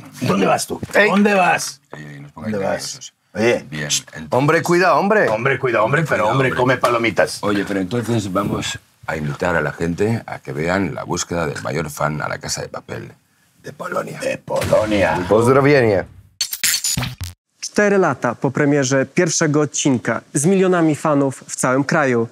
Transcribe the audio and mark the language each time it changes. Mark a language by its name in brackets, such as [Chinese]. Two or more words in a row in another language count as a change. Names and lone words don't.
[Spanish] ¿Dónde vas tú? Ey. ¿Dónde vas? Nos pongáis ¿Dónde vas? nerviosos. Oye, Bien. Entonces, Hombre, cuida, hombre. hombre, cuida, hombre, pero hombre, come palomitas. oye, pero entonces vamos a invitar a la gente a que vean la búsqueda del mayor fan a la Casa de Papel de Polonia. De Polonia. [Polish] Pozdrowienie. 4 lata po premierze pierwszego odcinka z milionami fanów w całym kraju.